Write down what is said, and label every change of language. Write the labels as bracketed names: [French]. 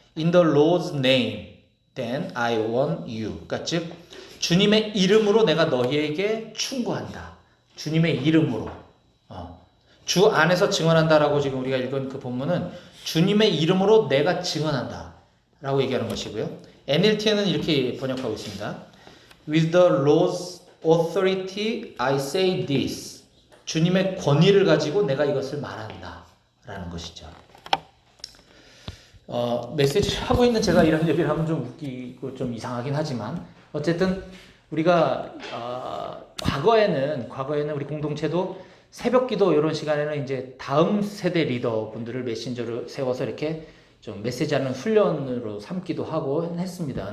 [English] In the Lord's name, then I want you. [Korean] 그러니까 즉 주님의 이름으로 내가 너희에게 충고한다. 주님의 이름으로. 주 안에서 증언한다라고 지금 우리가 읽은 그 본문은 주님의 이름으로 내가 증언한다 라고 얘기하는 것이고요. NLT에는 이렇게 번역하고 있습니다. [English] With the Lord's authority I say this. [Korean] 주님의 권위를 가지고 내가 이것을 말한다 라는 것이죠. 메시지를 하고 있는 제가 이런 얘기를 하면 좀 웃기고 좀 이상하긴 하지만 어쨌든 우리가 과거에는 우리 공동체도 새벽기도 이런 시간에는 이제 다음 세대 리더분들을 메신저로 세워서 이렇게 좀 메시지하는 훈련으로 삼기도 하고 했습니다.